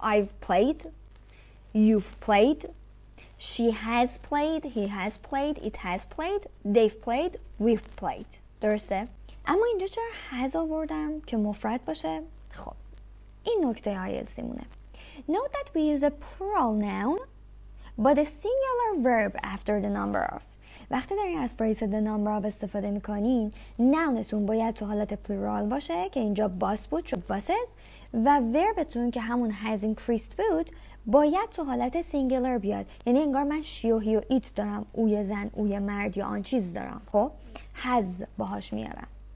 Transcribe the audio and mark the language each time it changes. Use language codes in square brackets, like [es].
[en] I've played, you've played, she has played, he has played, it has played, they've played, we've played. [fa] درسته؟ اما اینجا چرا has آوردم که مفرد باشه؟ خب این نکته IELTS مونه. [en] Note that we use a plural noun but a singular verb after the number of. [fa] وقتی دارین از فریز the number of استفاده میکنین، نونتون باید تو حالت پلورال باشه که اینجا باس بود شد buses، و وربتون که همون has increased بود باید تو حالت سینگولر بیاد، یعنی انگار من شی و هی و ایت دارم، اوی زن، اوی مرد یا آن چیز دارم، خب has باهاش میارم.